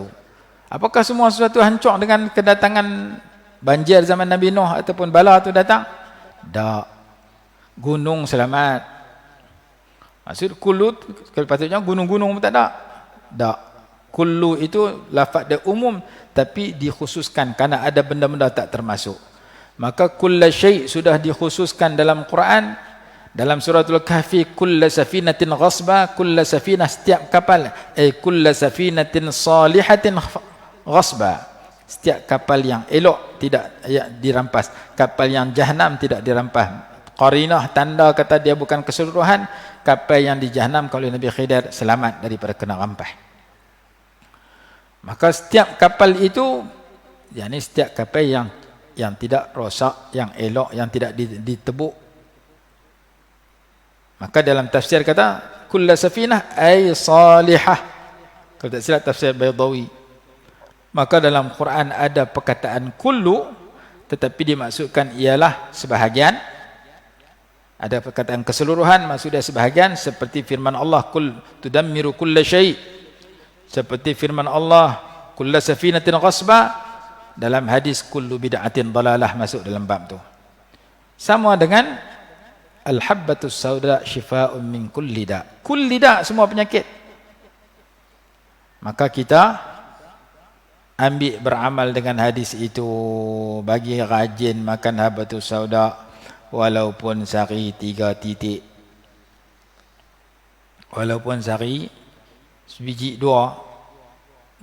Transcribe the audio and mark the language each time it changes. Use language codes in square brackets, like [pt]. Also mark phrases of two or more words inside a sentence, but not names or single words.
[ms] Apakah semua sesuatu hancur dengan kedatangan banjir zaman Nabi Nuh ataupun bala itu datang? Tak. Gunung selamat. Maksud kullu, patutnya gunung-gunung pun tak ada. Tak. Kullu itu lafaz dia umum tapi dikhususkan kerana ada benda-benda tak termasuk. Maka [ar] كل شيء' [ms] sudah dikhususkan dalam Quran. Dalam suratul Kahfi, [ar] كل سفينة غصبا, كل سفينة, [ms] setiap kapal, [ar] كل سفينة صالحة غصبا, [ms] setiap kapal yang elok tidak dirampas, kapal yang jahanam tidak dirampas. Qarinah, tanda kata dia bukan keseluruhan, kapal yang di jahanam kalau Nabi Khidir selamat daripada kena rampas. Maka setiap kapal itu, yakni setiap kapal yang tidak rosak, yang elok, yang tidak ditebuk. Maka dalam tafsir kata [ar] كل سفينة أي صالحة. [ms] Kalau tak silap tafsir Baydawi. Maka dalam Quran ada perkataan kullu tetapi dimaksudkan ialah sebahagian. Ada perkataan keseluruhan maksudnya sebahagian, seperti firman Allah [ar] كل تدمر كل شيء'. [ms] Seperti firman Allah [ar] كل سفينة غصبا. [ms] Dalam hadis [ar] كل بدعة ضلالة [ms] masuk dalam bab tu. Sama dengan [ar] الحبة السوداء شفاء من كل داء'. كل داء', [ms] semua penyakit. Maka kita ambil beramal dengan hadis itu, bagi rajin makan [ar] الحبة السوداء [ms] walaupun sehari 3 titik. Walaupun sehari sebiji 2.